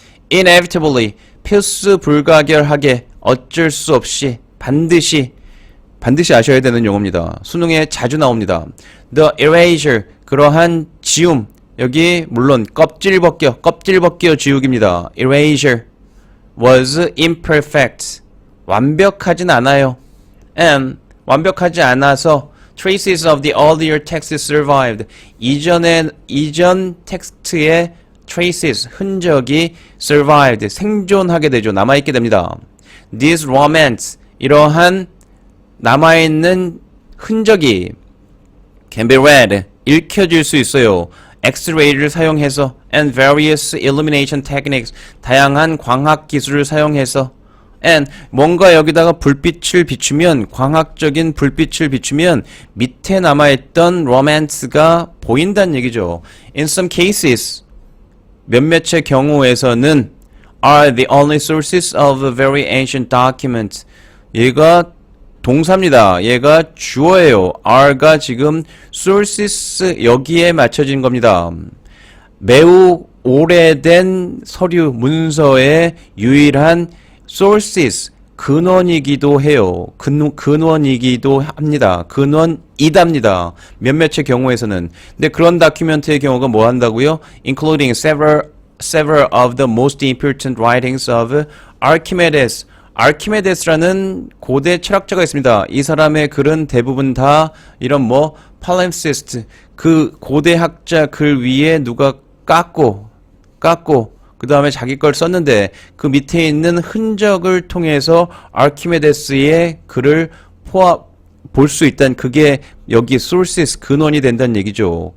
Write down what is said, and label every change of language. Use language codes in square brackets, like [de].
[en] inevitably [ko] 필수 불가결하게 어쩔 수 없이 반드시 아셔야 되는 용어입니다. 수능에 자주 나옵니다. [en] The erasure [ko] 그러한 지움 여기 물론 껍질 벗겨 지우기입니다. [en] erasure was imperfect [ko] 완벽하진 않아요. [en] and [ko] 완벽하지 않아서 [en] traces of the earlier text survived. [ko] 이전 텍스트의 traces, 흔적이 survived, 생존하게 되죠. 남아있게 됩니다. [en] This romance, [ko] 이러한 남아있는 흔적이 [en] can be read, [ko] 읽혀질 수 있어요. X-ray를 사용해서 [en] and various illumination techniques, [ko] 다양한 광학 기술을 사용해서 and 뭔가 여기다가 불빛을 비추면 광학적인 불빛을 비추면 밑에 남아있던 로맨스가 보인다는 얘기죠. [en] In some cases [ko] 몇몇의 경우에서는 [en] are the only sources of a very ancient document. [ko] 얘가 동사입니다. 얘가 주어예요. are가 지금 sources 여기에 맞춰진 겁니다. 매우 오래된 서류 문서의 유일한 sources, 근원이기도 해요. 근원이기도 합니다. 근원이답니다. 몇몇의 경우에서는. 근데 그런 다큐멘트의 경우가 뭐 한다고요? [en] Including several of the most important writings of Archimedes. [ko] 아르키메데스라는 고대 철학자가 있습니다. 이 사람의 글은 대부분 다 이런 palimpsest, 그 고대 학자 글 위에 누가 깎고 그 다음에 자기 걸 썼는데 그 밑에 있는 흔적을 통해서 아르키메데스의 글을 볼 수 있다는 그게 여기 sources, 근원이 된다는 얘기죠.